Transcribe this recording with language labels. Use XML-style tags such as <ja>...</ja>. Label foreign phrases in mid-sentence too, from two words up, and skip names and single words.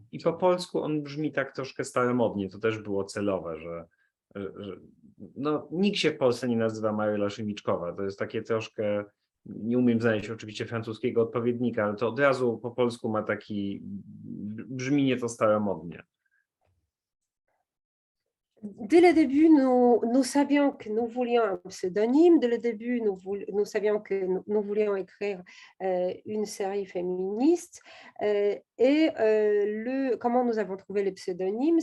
<pl>I po polsku on brzmi tak troszkę staromodnie, to też było celowe, że no, nikt się w Polsce nie nazywa Maryla Szymiczkowa. To jest takie troszkę, nie umiem znaleźć oczywiście francuskiego odpowiednika, ale to od razu po polsku ma taki, brzmi nieco staromodnie.</pl> <fr>Dès le début, nous savions que nous voulions un pseudonyme. Dès le début, nous savions que nous voulions écrire une série féministe. Comment nous avons trouvé le pseudonyme?</fr>